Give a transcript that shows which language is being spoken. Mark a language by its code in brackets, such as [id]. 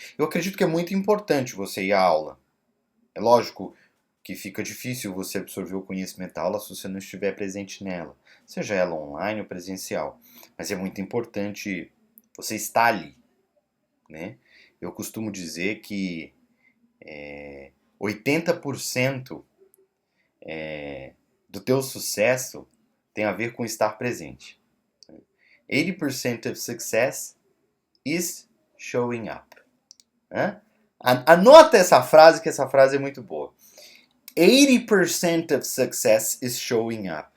[pt] Eu acredito que é muito importante você ir à aula. É lógico que fica difícil você absorver o conhecimento da aula se você não estiver presente nela, seja ela online ou presencial. Mas é muito importante você estar ali, né? Eu costumo dizer que 80% do teu sucesso tem a ver com estar presente. [en] 80% of success is showing up. [pt] Né? Anota essa frase, que essa frase é muito boa. [en] 80% of success is showing up.